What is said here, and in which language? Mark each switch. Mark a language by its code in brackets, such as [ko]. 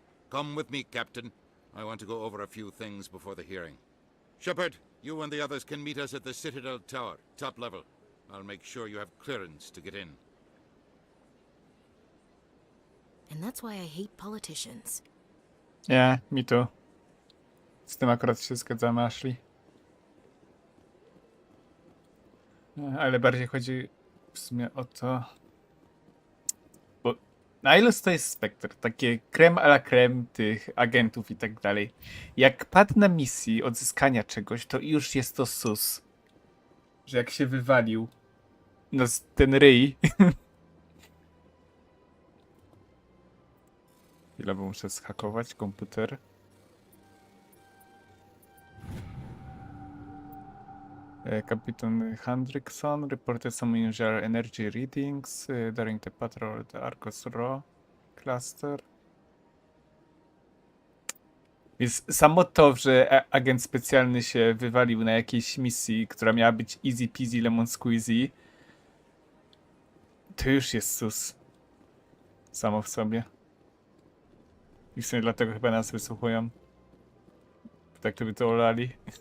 [en] Come with me, Captain. I want to go over a few things before the hearing. Shepard, you and the others can meet us at the Citadel Tower, top level. I'll make sure you have clearance to get in. And that's why I hate politicians. Yeah, me too. [pl] Z tym akurat się zgadzamy, Ashley. Ale bardziej chodzi w sumie o to... Bo Nihilus to jest Spectre, takie [fr] creme a la creme [pl] tych agentów i tak dalej. Jak padł na misji odzyskania czegoś, to już jest to sus. że jak się wywalił no ten ryj. Chwilę, bo muszę zhakować komputer. [en] Kapitan Hendrickson reported some unusual energy readings during the patrol of the Arcos Raw cluster. [pl] Więc samo to, że agent specjalny się wywalił na jakiejś misji, która miała być [en] easy peasy lemon squeezy, [pl] to już jest sus. Samo w sobie. I w sumie dlatego chyba nas wysłuchują. Tak, żeby to olali.